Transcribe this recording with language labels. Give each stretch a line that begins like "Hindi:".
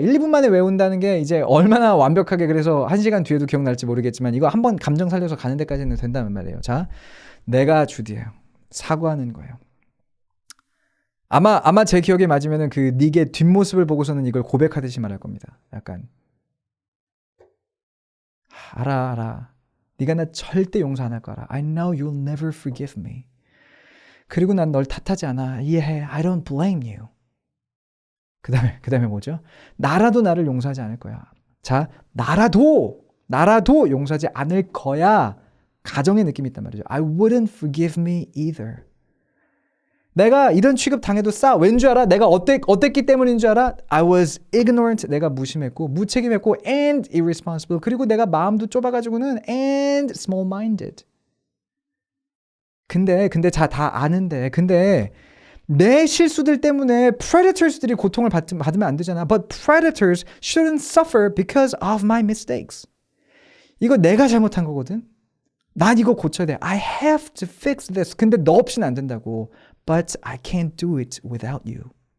Korean: 1, 2분 만에 외운다는 게 이제 얼마나 완벽하게 그래서 1시간 뒤에도 기억날지 모르겠지만 이거 한번 감정 살려서 가는 데까지는 된다는 말이에요. 자, 내가 주디예요. 사과하는 거예요. 아마 제 기억에 맞으면은 그 닉의 뒷모습을 보고서는 이걸 고백하듯이 말할 겁니다. 약간 알아. 네가 나 절대 용서 안 할 거라.
English: I know you'll never forgive me.
Korean: 그리고 난 널 탓하지 않아. 이해해.
English: I don't blame you.
Korean: 그다음에 뭐죠? 나라도 나를 용서하지 않을 거야. 자, 나라도 용서하지 않을 거야. 가정의 느낌이 있단 말이죠.
English: I wouldn't forgive me either.
Korean: 내가 이런 취급 당해도 왠 줄 알아? 내가 어땠기 때문인 줄 알아?
English: I was ignorant.
Korean: 내가 무심했고 무책임했고
English: and irresponsible.
Korean: 그리고 내가 마음도 좁아가지고는
English: and small-minded.
Korean: 근데 다 아는데 근데 내 실수들 때문에 predators들이 고통을 받으면 안 되잖아.
English: But predators shouldn't suffer because of my mistakes.
Korean: 이거 내가 잘못한 거거든. 난 이거 고쳐야 돼.
English: I have to fix this.
Korean: 근데 너 없이는 안 된다고.
English: But I can't do it without you.